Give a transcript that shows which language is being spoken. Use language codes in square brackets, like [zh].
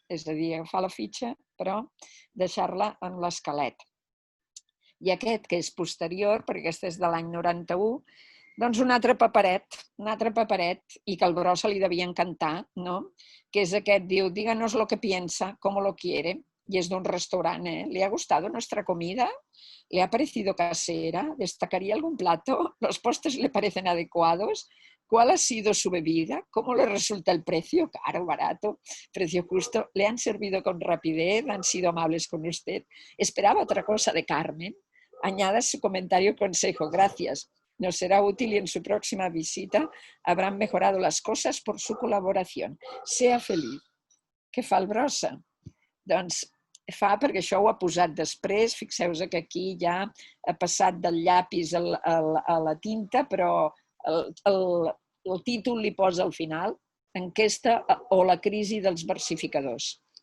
[ca] És a dir, agafar la fitxa, però deixar-la en l'esquelet. I aquest, que és posterior, perquè aquest és de l'any 91, doncs un altre paperet, i que al Brossa li devia encantar, no? Que és aquest, diu, [es] díganos lo que piensa, cómo lo quiere, y es de un restaurante. ¿Le ha gustado nuestra comida? ¿Le ha parecido casera? ¿Destacaría algún plato? ¿Los postres le parecen adecuados? ¿Cuál ha sido su bebida? ¿Cómo le resulta el precio? ¿Caro, barato, precio justo? ¿Le han servido con rapidez? ¿Han sido amables con usted? ¿Esperaba otra cosa de Carmen? Añada su comentario o consejo. Gracias. Nos será útil y en su próxima visita habrán mejorado las cosas por su colaboración. Sea feliz. [ca] Què fa el Brossa? Doncs fa, perquè això ho ha posat després, fixeu-vos que aquí ja ha passat del llapis a la tinta, però el títol li posa al final, Enquesta o la crisi dels versificadors.